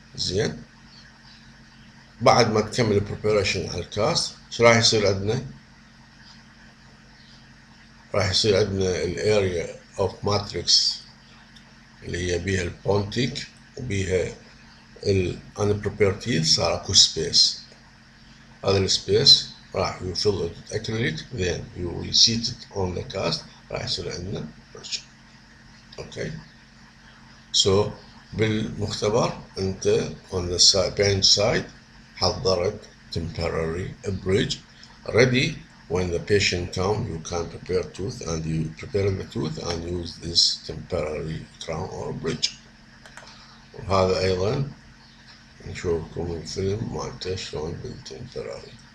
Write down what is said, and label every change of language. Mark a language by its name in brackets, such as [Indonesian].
[Arabic] زين، بعد ما تكمل preparation على الكاس ايش راح يصير عندنا؟ راح يصير عندنا الاريا اوف ماتريكس اللي هي بيها البونتيك وبيها [English] unprepared teeth، [Arabic] صار اكو سبيس. هذا السبيس راح [English] you fill it with acrylic then you will seat it on the cast، [Arabic] راح يصير عندنا بريدج. [English] okay, so [Arabic] بالمختبر انت [English] on the side bench side حضرت temporary bridge ready when the patient come you can prepare tooth and you prepare the tooth and use this temporary crown or bridge. [Arabic] وهذا ايضا نشوفكم الفيلم مالته شلون بالتمبراري.